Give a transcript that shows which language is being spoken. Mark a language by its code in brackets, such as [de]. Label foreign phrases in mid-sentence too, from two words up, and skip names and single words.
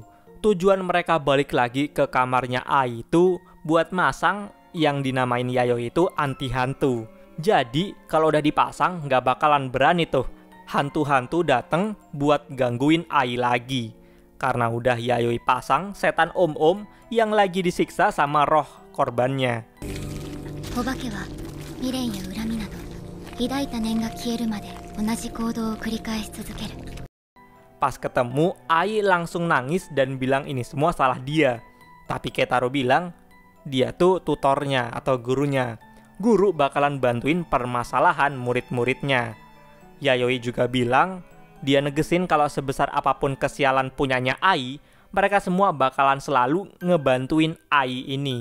[id] Tujuan mereka balik lagi ke kamarnya Ai itu buat masang yang dinamain Yayoi itu anti hantu. Jadi kalau udah dipasang nggak bakalan berani tuh hantu-hantu dateng buat gangguin Ai lagi. Karena udah Yayoi pasang setan om-om yang lagi disiksa sama roh korbannya. [ja] お化けは未練や恨みなど抱いた念が消えるまで同じ行動を繰り返し続ける。 [id] Pas ketemu, Ai langsung nangis dan bilang ini semua salah dia. Tapi Keitaro bilang dia tuh tutornya atau gurunya. Guru bakalan bantuin permasalahan murid-muridnya. Yayoi juga bilang dia negesin kalau sebesar apapun kesialan punyanya Ai, mereka semua bakalan selalu ngebantuin Ai ini.